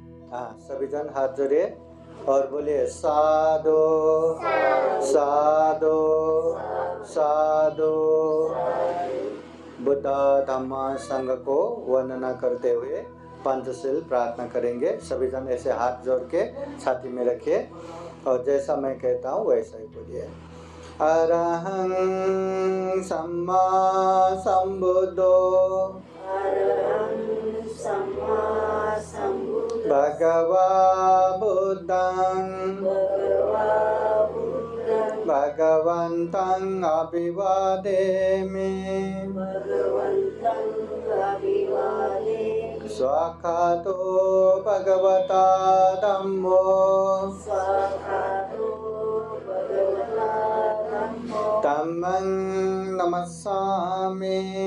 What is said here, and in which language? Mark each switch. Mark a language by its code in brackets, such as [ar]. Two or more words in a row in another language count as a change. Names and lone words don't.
[hi] हाँ, सभी जन हाथ जोड़िए और बोलिए साधु साधु साधु। बुद्ध धम्म संघ को वंदना करते हुए पंचशील प्रार्थना करेंगे। सभी जन ऐसे हाथ जोड़ के छाती में रखिए और जैसा मैं कहता हूँ वैसा ही बोलिए। [pi] अरहं सम्मा संबुद्धो भगवा बुद्धं भगवन्तं अभिवादेमि स्वाखातो भगवता धम्मो धम्मं नमस्सामि